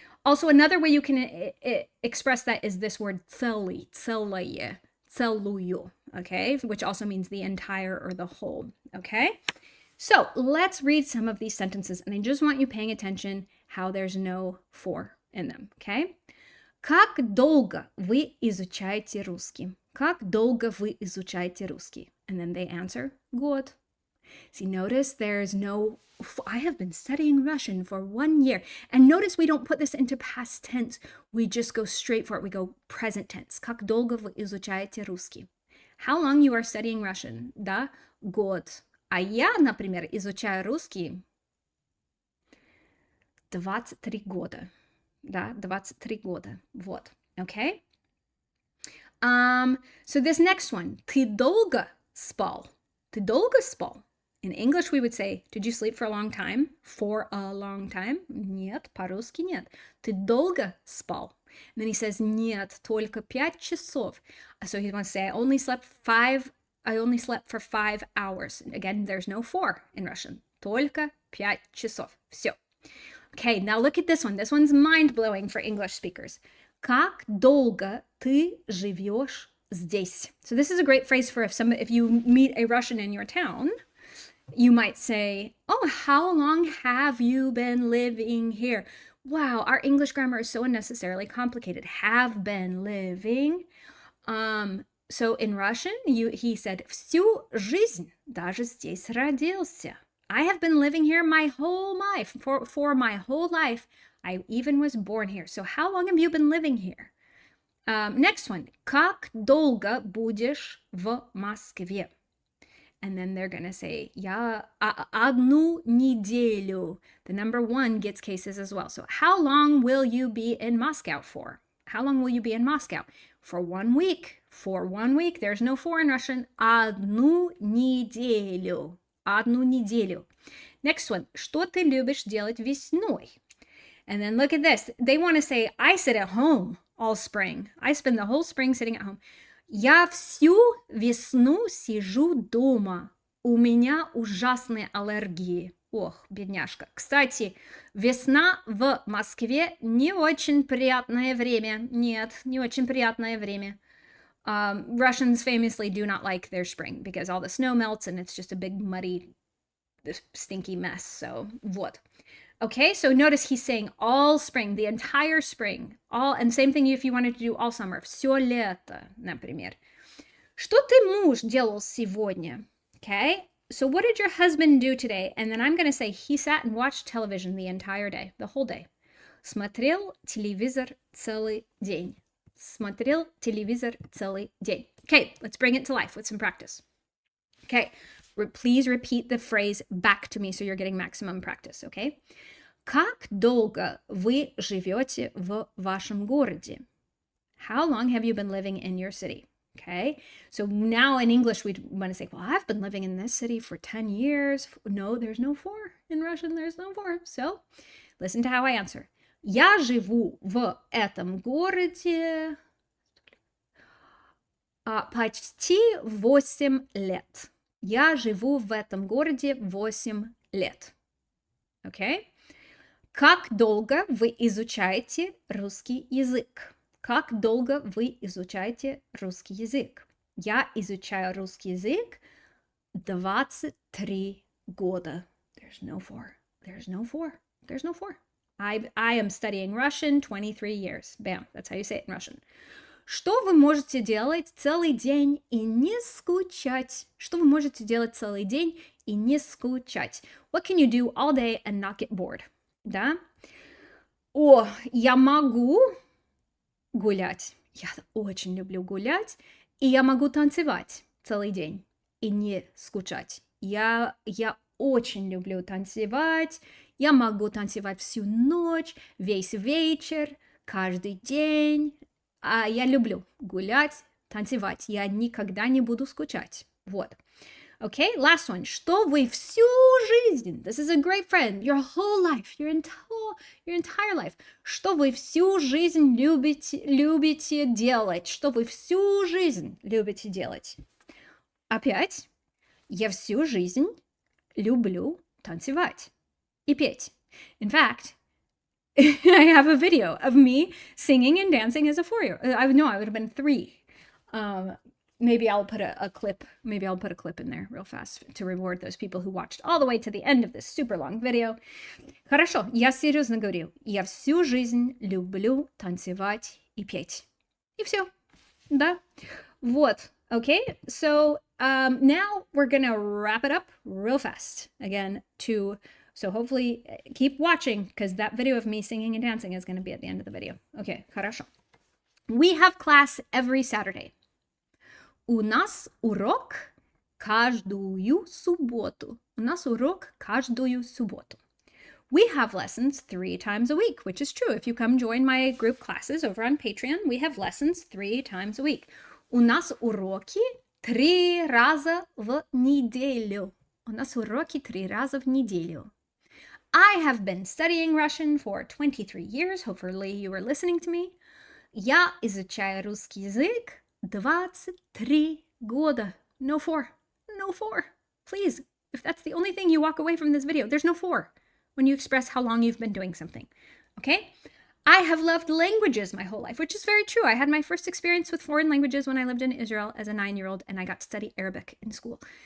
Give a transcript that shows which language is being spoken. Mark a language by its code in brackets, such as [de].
[en] Also, another way you can express that is this word целый, целое, целую, okay? Which also means the entire or the whole, okay? So let's read some of these sentences, and I just want you paying attention how there's no for in them, okay? [ru] Как долго вы изучаете русский? Как долго вы изучаете русский? [en] And then they answer, год. See, notice there's no, I have been studying Russian for 1 year. And notice we don't put this into past tense. We just go straight for it. We go present tense. [ru] Как долго вы изучаете русский? [en] How long you are studying Russian? [ru] Да, год. А я, например, изучаю русский 23 года. Да, 23 года. Вот. Okay? [en] So this next one. [ru] Ты долго спал? Ты долго спал? [en] In English, we would say, did you sleep for a long time? For a long time? [ru] Нет, по-русски нет. Ты долго спал? [en] And then he says, [ru] нет, только 5 часов. [en] So he wants to say, I only slept for 5 hours. Again, there's no for in Russian. [ru] Только 5 часов. Все. [en] Okay, now look at this one. This one's mind-blowing for English speakers. [ru] Как долго ты живешь здесь? [en] So this is a great phrase for if you meet a Russian in your town, you might say, oh, how long have you been living here? Wow, our English grammar is so unnecessarily complicated. Have been living. So in Russian, he said, [ru] всю жизнь, даже здесь родился. [en] I have been living here my whole life. For my whole life, I even was born here. So how long have you been living here? Next one. [ru] Как долго будешь в Москве? [en] And then they're going to say, [ru] я одну неделю. [en] The number 1 gets cases as well. So how long will you be in Moscow for? How long will you be in Moscow? For 1 week. For 1 week. There's no for in Russian. Одну неделю. Одну неделю. Next one. [ru] Что ты любишь делать весной? [en] And then look at this. They want to say, I sit at home all spring. I spend the whole spring sitting at home. [ru] Я всю весну сижу дома. У меня ужасные аллергии. Ох, бедняжка. Кстати, весна в Москве не очень приятное время. Нет, не очень приятное время. [en] Russians famously do not like their spring because all the snow melts and it's just a big muddy, stinky mess. So, вот. Okay, so notice he's saying all spring, the entire spring, and same thing if you wanted to do all summer, [ru] все лето, например. Что ты, муж, делал сегодня? [en] Okay, so what did your husband do today? And then I'm going to say he sat and watched television the entire day, the whole day. [ru] Смотрел телевизор целый день. Смотрел телевизор целый день. [en] Okay, let's bring it to life with some practice. Okay, please repeat the phrase back to me so you're getting maximum practice, okay? [ru] Как долго вы живете в вашем городе? [en] How long have you been living in your city? Okay, so now in English we want to say, well, I've been living in this city for 10 years. No, there's no for. In Russian, there's no for. So listen to how I answer. [ru] Я живу в этом городе почти 8 лет. Я живу в этом городе 8 лет. Okay? Как долго вы изучаете русский язык? Как долго вы изучаете русский язык? Я изучаю русский язык 23 года. [en] There's no for. There's no for. There's no for. I am studying Russian 23 years. Bam. That's how you say it in Russian. [ru] Что вы можете делать целый день и не скучать? Что вы можете делать целый день и не скучать? [en] What can you do all day and not get bored? [ru] Да? О, я могу гулять. Я очень люблю гулять. И я могу танцевать целый день и не скучать. Я очень люблю танцевать. Я могу танцевать всю ночь, весь вечер, каждый день. Я люблю гулять, танцевать. Я никогда не буду скучать. [en] Вот. Okay, last one. [ru] Что вы всю жизнь, [en] this is a great friend, your whole life, your entire life. [ru] Что вы всю жизнь любите делать? Что вы всю жизнь любите делать? Опять. Я всю жизнь люблю танцевать и петь. [en] In fact, I have a video of me singing and dancing as a 4-year-old. I would have been 3. maybe I'll put a clip. Maybe I'll put a clip in there real fast to reward those people who watched all the way to the end of this super long video. [ru] Хорошо, я серьезно говорю. Я всю жизнь люблю танцевать и петь. И все. Да. Вот. [en] Okay, so now we're gonna wrap it up real fast again so hopefully keep watching because that video of me singing and dancing is gonna be at the end of the video. Okay, хорошо. We have class every Saturday. [ru] У нас урок каждую субботу. У нас урок каждую субботу. [en] We have lessons 3 times a week, which is true. If you come join my group classes over on Patreon, we have lessons 3 times a week. [ru] У нас уроки 3 раза в неделю. У нас уроки 3 раза в неделю. [en] I have been studying Russian for 23 years. Hopefully you were listening to me. [ru] Я изучаю русский язык 23 года. [en] No 4. No 4. Please, if that's the only thing you walk away from this video, there's no 4 when you express how long you've been doing something. Okay? I have loved languages my whole life, which is very true. I had my first experience with foreign languages when I lived in Israel as a 9-year-old, and I got to study Arabic in school.